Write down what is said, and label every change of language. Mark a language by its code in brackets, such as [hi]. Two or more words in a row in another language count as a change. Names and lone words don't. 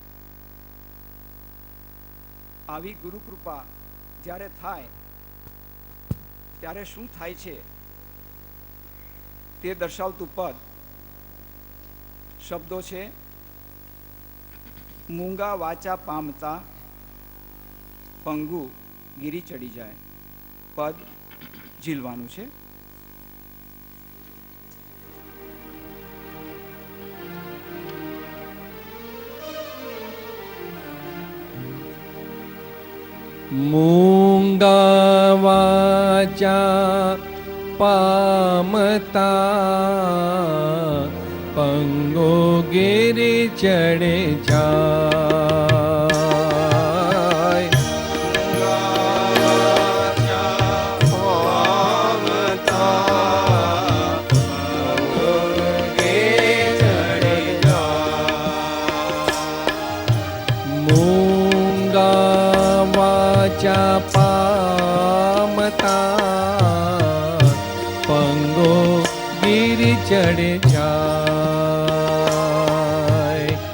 [gu] આવી ગુરુ કૃપા જ્યારે થાય ત્યારે શું થાય છે તે દર્શાવતું પદ શબ્દો છે મૂંગા વાચા પામતા પંગુ ગીરી ચડી જાય. પદ ઝીલવાનું છે. મૂંગા વાચા પામતા પંગો ગીરી ચઢે જાય. મૂંગા વાચા પામતા પંગો ગીરી ચઢે જાય.